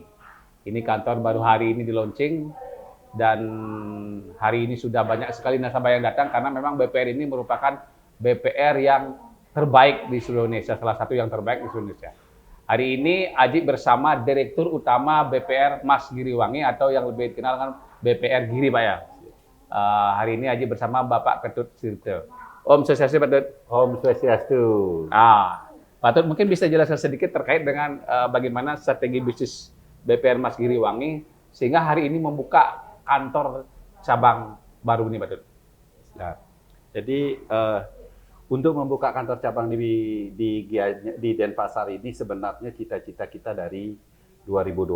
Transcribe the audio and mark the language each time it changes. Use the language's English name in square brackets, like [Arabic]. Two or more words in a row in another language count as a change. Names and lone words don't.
[Indonesian] Ini kantor baru hari ini di launching. Dan hari ini sudah banyak sekali nasabah yang datang karena memang BPR ini merupakan BPR yang terbaik di seluruh Indonesia. Salah satu yang terbaik di seluruh Indonesia. Hari ini Haji bersama Direktur Utama BPR Mas Giriwangi atau yang lebih dikenal dengan BPR Giri, Pak ya. Hari ini Haji bersama Bapak Ketut Sirte. [Sanskrit] Om Swastiastu, [Indonesian] Pak Tut. [Sanskrit] Om Swastiastu. [Indonesian] Pak Tut mungkin bisa jelaskan sedikit terkait dengan bagaimana strategi bisnis BPR Mas Giriwangi sehingga hari ini membuka kantor cabang baru ini, Pak Tut. Nah, jadi untuk membuka kantor cabang di Denpasar ini sebenarnya cita-cita kita dari 2020.